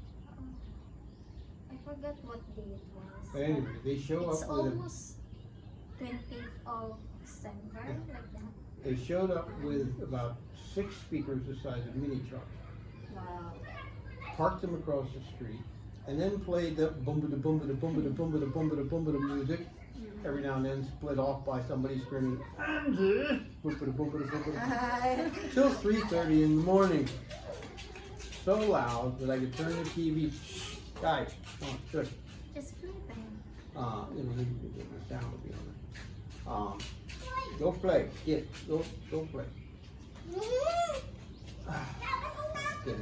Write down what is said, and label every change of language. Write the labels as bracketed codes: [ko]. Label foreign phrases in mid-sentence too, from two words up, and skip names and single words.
[en] I forgot what day it was. But anyway, they show It's up with a, almost 28th of December, like that. they showed up with about 6 speakers the size of mini trucks, Wow. parked them across the street, and then played the boom-ba-da boom-ba-da boom-ba-da boom-ba-da boom-ba-da boom-ba-da music. Every now and then split off by somebody screaming, Andy! Boom-ba-da boom-ba-da boom-ba-da. Till 3:30 in the morning. So loud that I could turn the TV. Guys, come on, shush. Just play them. You know, the sound will be on it. Go play, kid. Go play. Kidding.